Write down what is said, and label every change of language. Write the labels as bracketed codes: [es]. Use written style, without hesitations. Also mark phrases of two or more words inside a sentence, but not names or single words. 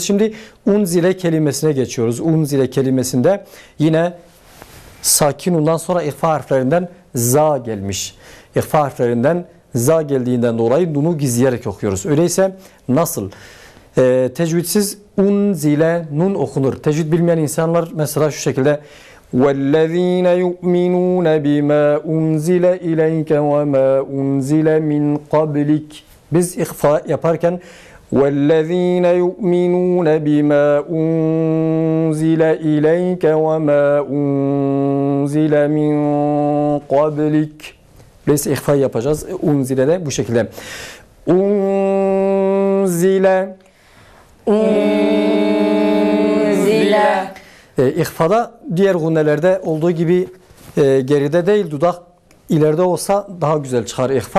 [tr] Şimdi unzile kelimesine geçiyoruz. Unzile kelimesinde yine sakin undan sonra ihfa harflerinden za gelmiş. İhfa harflerinden za geldiğinden dolayı nunu gizleyerek okuyoruz. Öyleyse nasıl? Tecvidsiz unzile nun okunur. Tecvid bilmeyen insanlar mesela şu şekilde [ar] وَالَّذ۪ينَ يُؤْمِنُونَ بِمَا أُنْزِلَ إِلَيْكَ وَمَا أُنْزِلَ مِنْ قَبْلِكَ [tr] biz ihfa yaparken [ar] وَالَّذ۪ينَ يُؤْمِنُونَ بِمَا أُنْزِلَ إِلَيْكَ وَمَا أُنْزِلَ مِنْ قَبْلِكَ [tr] biz ihfa yapacağız. Unzile de bu şekilde. Unzile İhfada diğer gunnelerde olduğu gibi geride değil, dudak ileride olsa daha güzel çıkar ihfa.